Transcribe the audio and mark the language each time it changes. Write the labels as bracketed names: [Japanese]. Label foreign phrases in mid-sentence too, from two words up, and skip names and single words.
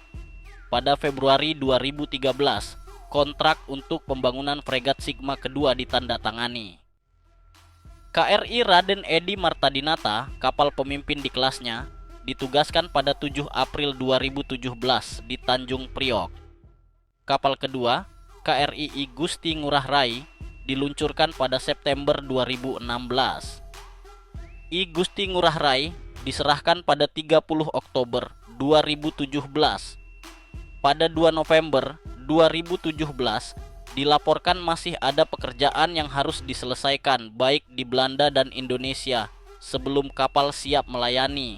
[Indonesian] Pada Februari 2013, kontrak untuk pembangunan fregat Sigma kedua ditandatangani. KRI Raden Edi Marta Dinata, kapal pemimpin di kelasnya, ditugaskan pada 7 April 2017 di Tanjung Priok. Kapal kedua, KRI I Gusti Ngurah Rai, diluncurkan pada September 2016. I Gusti Ngurah Rai diserahkan pada 30 Oktober 2017. Pada 2 November 2017, dilaporkan masih ada pekerjaan yang harus diselesaikan baik di Belanda dan Indonesia sebelum kapal siap melayani.